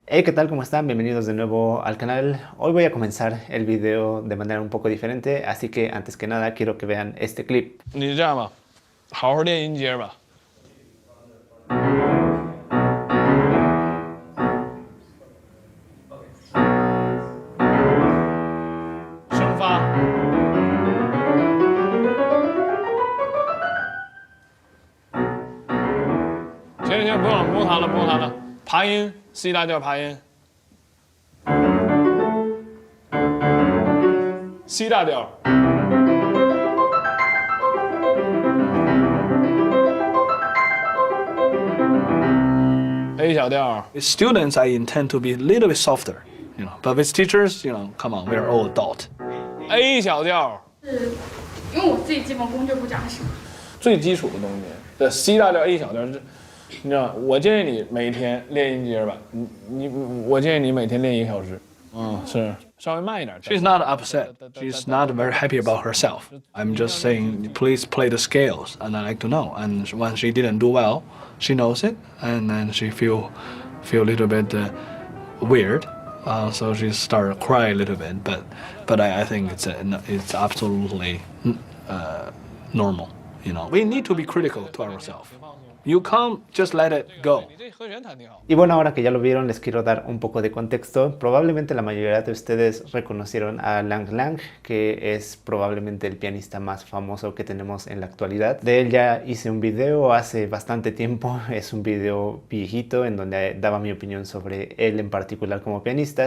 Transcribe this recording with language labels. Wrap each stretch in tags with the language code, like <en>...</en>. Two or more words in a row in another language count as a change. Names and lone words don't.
<es>Hey, ¿qué tal? ¿Cómo están? Bienvenidos de nuevo al canal. Hoy voy a comenzar el video de manera un poco diferente, así que antes que nada quiero que vean este clip.</es> <zh>你这样吧，好好练音阶吧。声发，行，不用弹了。爬音，C 大调爬音，C 大调。A 小调。</zh> <en>With students, I intend to be a little bit softer, But with teachers, come on, we're all adult.</en> <zh>A 小调，是因为我自己基本功就不扎实。最基础的东西。对 C 大调 A 小调是，你知道，我建议你每天练音阶吧。我建议你每天练1个小时。是稍微慢一点。</zh> <en>She's not upset. She's not very happy about herself. I'm just saying, please play the scales, and I like to know. And when she didn't do well, she knows it, and then she feel a little bit weird. So she started cry a little bit, but I think it's absolutely normal. We need to be critical to ourselves. You can't just let it go.</en> <zh>你这和弦弹挺好。</zh> <es>Y bueno, ahora que ya lo vieron, les quiero dar un poco de contexto. Probablemente la mayoría de ustedes reconocieron a Lang Lang, que es probablemente el pianista más famoso que tenemos en la actualidad. De él ya hice un video hace bastante tiempo, es un video viejito en donde daba mi opinión sobre él en particular como pianista.</es>